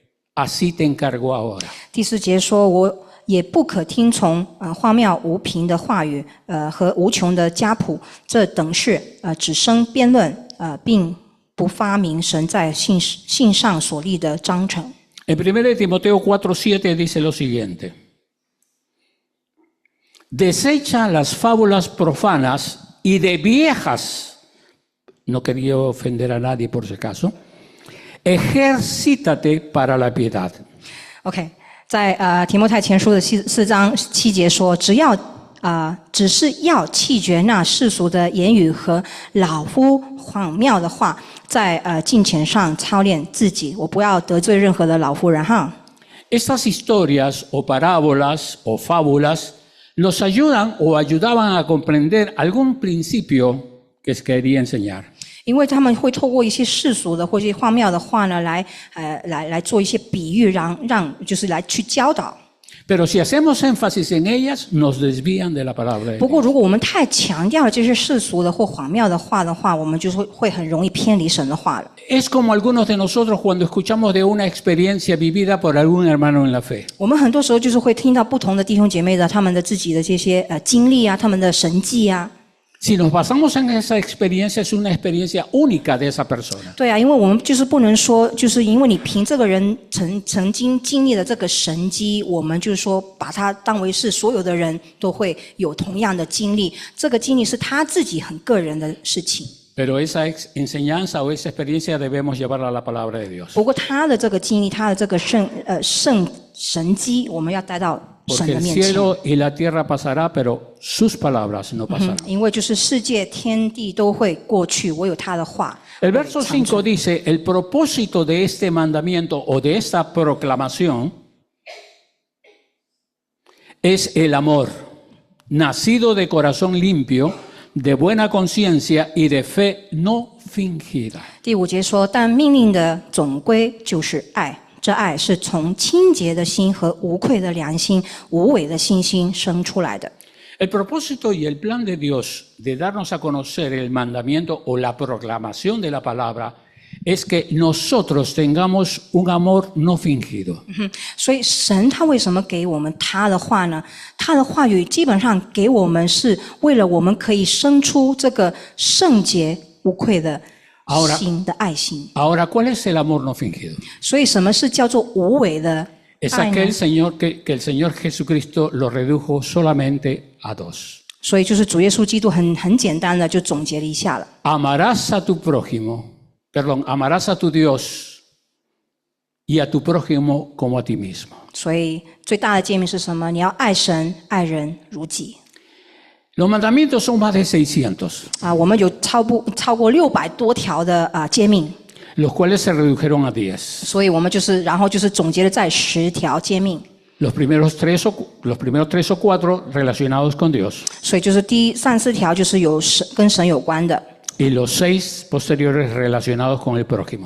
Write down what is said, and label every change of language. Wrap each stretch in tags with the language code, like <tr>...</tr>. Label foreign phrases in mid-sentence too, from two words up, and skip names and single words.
<es>Así te encargo ahora.</es> <zh>第4节说，我也不可听从荒谬无凭的话语，和无穷的家谱，这等是只生辩论，并不发明神在信上所立的章程。</zh> <es>En 1 Timoteo 4:7 dice lo siguiente. Desecha las fábulas profanas y de viejas, no quería ofender a nadie por si acaso, ejercítate para la piedad.</es> <zh>OK， 在提摩太前书的4章7节说，只是要弃绝那世俗的言语和老夫荒谬的话，在敬虔上操练自己。我不要得罪任何的老妇人哈。</zh> <es>Estas historias o parábolas o fábulas nos ayudan o ayudaban a comprender algún principio que se quería enseñar.</es> <zh>因为他们会透过一些世俗的或者一些荒谬的话呢，来做一些比喻，让就是来去教导。</zh> <es>Pero si hacemos énfasis en ellas, nos desvían de la palabra de</es> <zh>不</zh> <es>Dios.</es> <zh>过，如果我们太强调这些世俗的或荒谬的话的话，我们就会很容易偏离神的话了。</zh> <es>Es como algunos de nosotros cuando escuchamos de una experiencia vivida por algún hermano en la fe.</es> <zh>我们很多时候就是会听到不同的弟兄姐妹的他们的自己的这些经历啊，他们的神迹啊。</zh> <es>Si nos basamos en esa experiencia, es una experiencia única de esa persona.</es> <zh>对啊，因为我们就是不能说，就是因为你凭这个人曾经经历了这个神迹，我们就是说把它当为是所有的人都会有同样的经历。这个经历是他自己很个人的事情。</zh> <es>Pero esa enseñanza o esa experiencia debemos llevarla a la palabra de Dios.</es> <zh>不过他的这个经历，他的这个神迹，我们要带到神</zh> <es>Porque</es> <zh>的</zh> <es>el</es> <zh>面前。</zh> <es>cielo y la tierra pasará, pero sus palabras no pasarán.</es> <zh>因为就是世界天地都会过去，唯有他的话。</zh> <es>El verso 5 dice, el propósito de este mandamiento o de esta proclamación es el amor, nacido de corazón limpio, de buena conciencia y de fe no fingida.</es> <zh>第5节说，但命令的总归就是爱，这爱是从清洁的心和无愧的良心、无伪的信心生出来的。</zh> <es>El propósito y el plan de Dios de darnos a conocer el mandamiento o la proclamación de la palabra es que nosotros tengamos un amor no fingido.</es> <zh>所以神他为什么给我们他的话呢？他的话语基本上给我们是为了我们可以生出这个圣洁无愧的心的爱心。</zh> <es>Ahora, ¿cuál es el amor no fingido?</es> <zh>所以什么是叫做无伪的</zh> <es>Es</es> <zh>爱呢？</zh> <es>aquel que el Señor Jesucristo lo redujo solamente a dos.</es> <zh>所以就是主耶稣基督很简单的就总结了一下了。</zh> <es>Amarás a tu prójimo, amarás a tu Dios y a tu prójimo como a ti mismo.</es> <zh>所以最大的诫命是什么？你要爱神、爱人如己。</zh> <es>Los mandamientos son más de 600,</es> <zh>我们有超过600多条的诫命，</zh> <es>los cuales se redujeron a 10.</es> <zh>所以我们然后总结了在10条诫命。</zh> <es>Los primeros tres o cuatro relacionados con Dios</es> <zh>所以就是第3、4条就是跟神有关的，</zh> <es>y los 6 posteriores relacionados con el prójimo.</es>